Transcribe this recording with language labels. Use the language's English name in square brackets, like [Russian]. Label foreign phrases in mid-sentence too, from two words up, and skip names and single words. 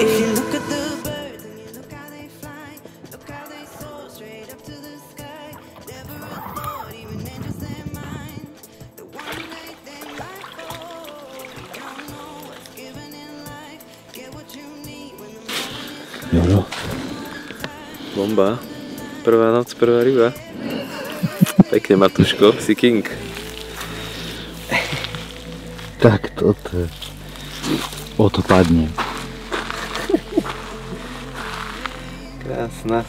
[English] If you look at the birds and you look how they fly, look how they soar straight up to the sky. Never a thought, even in just their mind, that one day they might fall. You don't know what's given in life. Get what you need when the moment is right. [Slovak] Bomba. Prvá noc, prvá ryba. Pekne, Matuško, si king. Tak toto je. O to padne. Krásna.